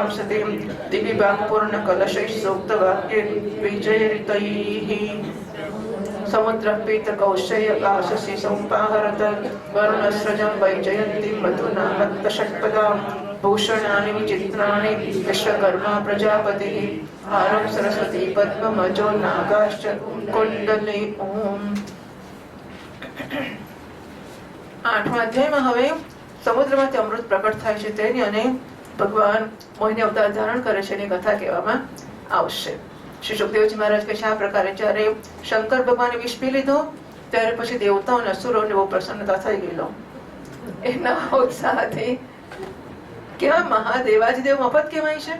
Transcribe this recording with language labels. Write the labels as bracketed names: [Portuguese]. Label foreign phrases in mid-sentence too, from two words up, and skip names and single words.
[Sanskrit] सतीं दिवि वाक्पूर्णकलशैः सूक्तवाक्ये विजयरितैः समुद्रः पीतकौशयकाशसि समुपाहरत वरुणस्रजं वैजयन्तीं मधुना मत्तषट्पदां भूषणानि विचित्राणि विश्वकर्मा प्रजापतिः हारं सरस्वती पद्ममजो नागाश्च कुण्डले ओम। [Gujarati] 8મા અધ્યાયમાં હવે સમુદ્રમાંથી અમૃત પ્રકટ થાય છે તેની અને ભગવાન મોહિની અવતાર ધારણ કરે છે એની કથા કહેવામાં આવશે। શ્રી સુખદેવજી મહારાજ કહે છે આ પ્રકારે જ્યારે શંકર ભગવાને વિષ પી લીધો ત્યારે પછી દેવતાઓ અને અસુરોને બહુ પ્રસન્નતા થઈ ગયેલો એના ઉત્સાહથી કેવા મહાદેવાજીદેવ મફત કહેવાય છે।